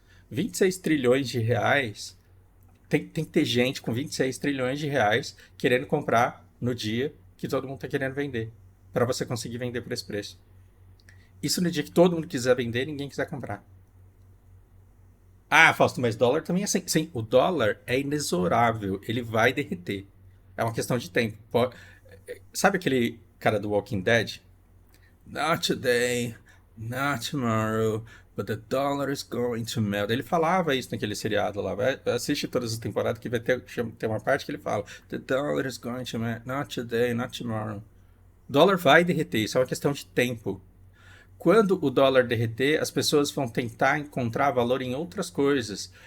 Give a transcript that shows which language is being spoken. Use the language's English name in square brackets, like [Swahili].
[Portuguese] 26 trilhões de reais... Tem que ter gente com 26 trilhões de reais querendo comprar no dia que todo mundo está querendo vender, para você conseguir vender por esse preço. Isso no dia que todo mundo quiser vender, ninguém quiser comprar. Ah, Fausto, mas dólar também é assim. Sim, o dólar é inexorável, ele vai derreter. É uma questão de tempo. Sabe aquele cara do Walking Dead? [English] Not today, not tomorrow, but the dollar is going to melt. [Portuguese] Ele falava isso naquele seriado lá. Assiste todas as temporadas que vai ter uma parte que ele fala: [English] The dollar is going to melt, not today, not tomorrow. [Portuguese] O dólar vai derreter, isso é uma questão de tempo. Quando o dólar derreter, as pessoas vão tentar encontrar valor em outras coisas.